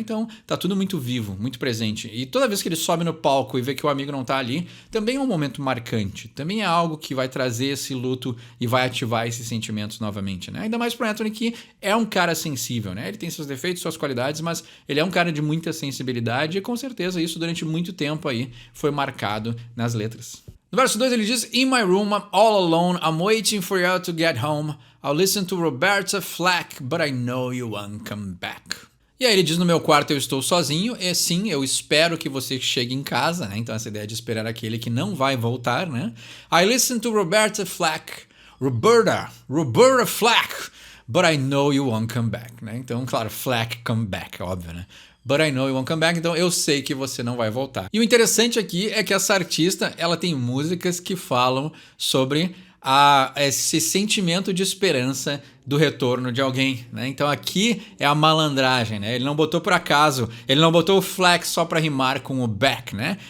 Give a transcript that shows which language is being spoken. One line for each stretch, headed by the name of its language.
Portuguese: Então tá tudo muito vivo, muito presente. E toda vez que ele sobe no palco e vê que o amigo não tá ali, também é um momento marcante. Também é algo que vai trazer esse luto e vai ativar esses sentimentos novamente, né? Ainda mais pro Anthony, que é um cara sensível, né? Ele tem seus defeitos, suas qualidades, mas ele é um cara de muita sensibilidade e com certeza isso durante muito tempo aí foi marcado nas letras. No verso 2 ele diz,
English: in my room I'm all alone, I'm waiting for you to get home, I'll listen to Roberta Flack, but I know you won't come back.
Portuguese: E aí ele diz, no meu quarto eu estou sozinho, e sim, eu espero que você chegue em casa, né? Então essa ideia de esperar aquele que não vai voltar, né?
English: I listen to Roberta Flack, Roberta Flack, but I know you won't come back, né?
Portuguese: Então, claro, Flack come back, óbvio, né?
English: But I know you won't come back,
Portuguese: então eu sei que você não vai voltar. E o interessante aqui é que essa artista, ela tem músicas que falam sobre esse sentimento de esperança do retorno de alguém, né? Então aqui é a malandragem, né? Ele não botou por acaso, ele não botou o flex só para rimar com o back, né?